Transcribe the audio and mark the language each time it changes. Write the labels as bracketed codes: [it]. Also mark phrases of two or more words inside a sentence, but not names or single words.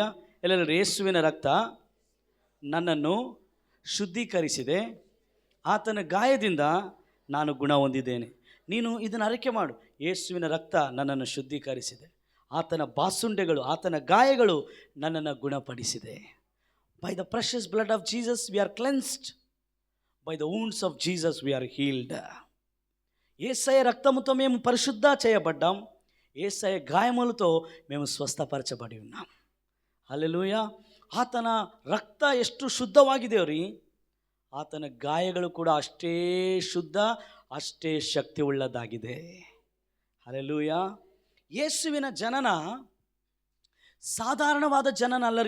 [kn] ಎಲ್ಲರೂ, ಯೇಸುವಿನ ರಕ್ತ ನನ್ನನ್ನು ಶುದ್ಧೀಕರಿಸಿದೆ, ಆತನ ಗಾಯದಿಂದ ನಾನು ಗುಣ ಹೊಂದಿದ್ದೇನೆ. ನೀನು ಇದನ್ನು ಅರಿಕೆ ಮಾಡು. ಯೇಸುವಿನ ರಕ್ತ ನನ್ನನ್ನು ಶುದ್ಧೀಕರಿಸಿದೆ, ಆತನ ಬಾಸುಂಡೆಗಳು, ಆತನ ಗಾಯಗಳು ನನ್ನನ್ನು ಗುಣಪಡಿಸಿದೆ. [en] by the precious blood of Jesus we are cleansed, by the wounds of Jesus we are healed. [te] యేసయ్య రక్తముతో మేము పరిశుద్ధ చేయబడ్డాం. యేసయ్య గాయములతో మేము ಸ್ವಸ್ಥಪರಚబడి ఉన్నాం. [kn] ಹಲ್ಲೆಲೂಯಾ. ಆತನ ರಕ್ತ ಎಷ್ಟು ಶುದ್ಧವಾಗಿದೆಯೋ ಆತನ ಗಾಯಗಳು ಕೂಡ ಅಷ್ಟೇ ಶುದ್ಧ, ಅಷ್ಟೇ ಶಕ್ತಿ ಉಳ್ಳದಾಗಿದೆ. ಹಲ್ಲೆಲೂಯಾ. ಯೇಸುವಿನ ಜನನ ಸಾಧಾರಣವಾದ ಜನನ ಅಲ್ಲರಿ.